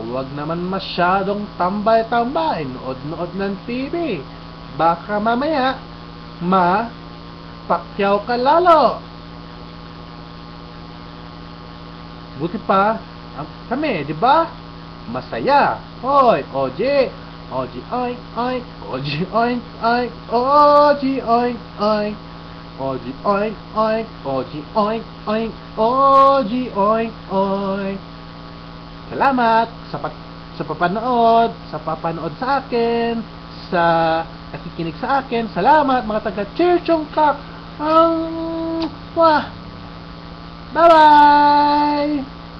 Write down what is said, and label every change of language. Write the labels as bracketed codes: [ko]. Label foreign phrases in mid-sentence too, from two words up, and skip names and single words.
[tl] Huwag naman masyadong tambay-tambay. Nood-nood ng TV. Baka mamaya Pacquiao ka lalo. Buti pa kami, di ba? Masaya. Hoy, OG, OG, oink, oink, OG, oink, oink, OG, oink, oink. OG oink oink, OG oink oink, OG oink oink. Salamat sa papanood, sa akin, sa nakikinig sa akin. Salamat mga taga Chirchong Kak. [en] Wah. Bye-bye!